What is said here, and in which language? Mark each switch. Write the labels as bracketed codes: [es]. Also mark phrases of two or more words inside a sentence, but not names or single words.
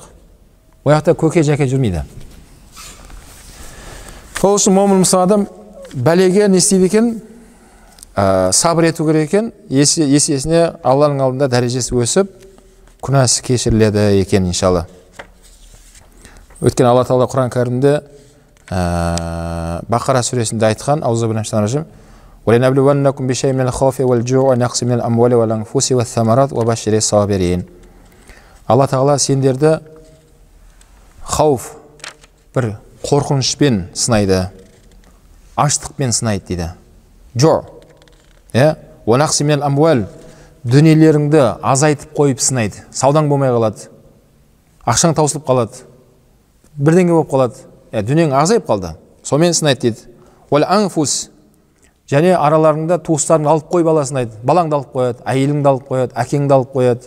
[kk] Ол жақта көке жәке жүрмейді. Сол үшін момын мұсылман адам бәлеге не істейді екен? Сабыр ету керек екен. Есесіне Алланың алдында дәрежесі өсіп, күнәсі кешіріледі екен иншалла. Өткен Алла Тағала Құран кәрімде Бақара сүресінде айтқан, [ar] аузубиллахи وَلَنَبْلُوَنَّكُمْ بِشَيْءٍ مِنَ الْخَوْفِ وَالْجُوعِ وَنَقْصٍ مِنَ الْأَمْوَالِ وَالْأَنْفُسِ وَالثَّمَرَاتِ وَبَشِّرِ الصَّابِرِينَ. [kk] Алла Тағала сендерді хауф, бір қорқынышпен сынайды, аштықпен сынайды дейді. Жо, [ar] وَنَقْصٍ مِنَ الْأَمْوَالِ, [kk] дүниелеріңді азайтып қойып сынайды. Саудаң болмай қалады, ақшаң таусылып қалады, бірдеңе болып қалады, дүниең азайып қалды, сонымен сынайды дейді. وَالْأَنْفُسِ, және араларыңда туыстарыңды алып қойып аласың дейді. Балаңды алып қояды, әйеліңді алып қояды, әкеңді алып қояды.